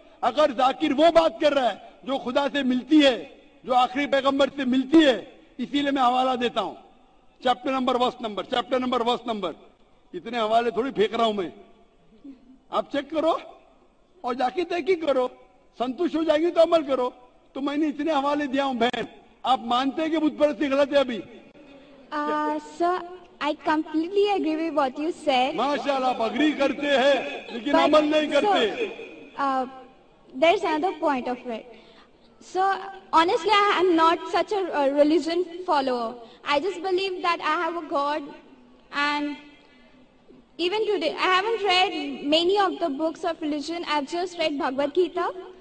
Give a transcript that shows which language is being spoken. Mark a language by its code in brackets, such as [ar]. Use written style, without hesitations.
[hi] अगर जाकिर वो बात कर रहा है जो खुदा से मिलती है, जो आखिरी पैगंबर से मिलती है, इसीलिए मैं हवाला देता हूं, चैप्टर नंबर वर्स नंबर। इतने हवाले थोड़ी फेंक रहा हूं मैं, आप चेक करो और जाके तहकीक करो, संतुष्ट हो जाएगी तो अमल करो। तो मैंने इतने हवाले दिया हूं। बहन, आप मानते हैं कि बुत परस्ती गलत है अभी? [en] Sir, I completely agree with what you said. [hi] माशाल्लाह, [en] आप अग्री करते हैं [hi] लेकिन अमल नहीं करते। [en] There's another point of it. So honestly, I am not such a religion follower. I just believe that I have a God, and even today, I haven't read many of the books of religion. I've just read Bhagavad Gita.